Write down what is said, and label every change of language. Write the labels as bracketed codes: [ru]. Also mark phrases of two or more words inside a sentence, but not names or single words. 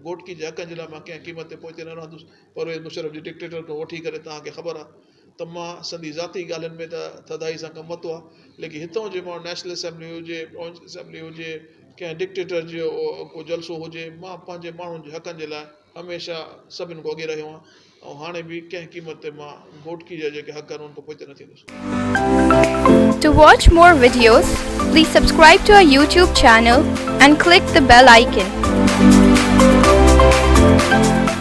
[sd] घोटकी जे हक़नि जे लाइ मां कंहिं क़ीमत ते पहुचे न रहंदुसि। परवेज़ मुशर्रफ जी डिक्टेटर खां वठी करे तव्हांखे ख़बर आहे त मां संदी ज़ाती ॻाल्हियुनि में त थधाई सां कमु वरितो आहे। लेकिन हितां जे माण्हू नेशनल असेंबली हुजे प्रोविंशियल असेंबली हुजे कंहिं डिक्टेटर जो को जलसो हुजे मां पंहिंजे माण्हुनि जे हक़नि जे लाइ हमेशह सभिनि खां अॻे रहियो आहियां ऐं हाणे बि कंहिं क़ीमत ते मां घोटकी जा जेके हक़ आहिनि उन खां पोइते न थींदुसि। [en] To watch more videos, please subscribe to our YouTube channel and click the bell icon.